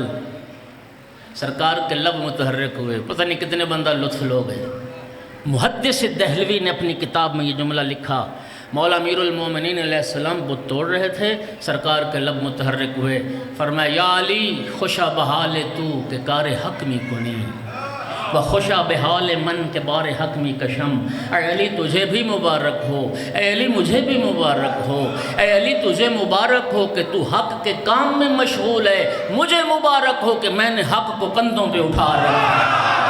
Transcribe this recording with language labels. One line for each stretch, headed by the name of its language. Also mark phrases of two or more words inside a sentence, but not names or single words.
Urdu: سرکار کے لب متحرک ہوئے، پتہ نہیں کتنے بندہ لطف لو گئے۔ محدث دہلوی نے اپنی کتاب میں یہ جملہ لکھا، مولا امیر المومنین
Arabic: علیہ السلام
Urdu: بت توڑ رہے تھے، سرکار کے لب متحرک ہوئے، فرمایا یا علی
Persian: خوشا بحال تو کہ کار حق می کنی و خوشا بحال من کے بار حق می کشم۔
Urdu: اے علی تجھے بھی مبارک ہو، اے علی مجھے بھی مبارک ہو، اے علی تجھے مبارک ہو کہ تو حق کے کام میں مشغول ہے، مجھے مبارک ہو کہ میں نے حق کو کندھوں پہ اٹھا رکھا ہے۔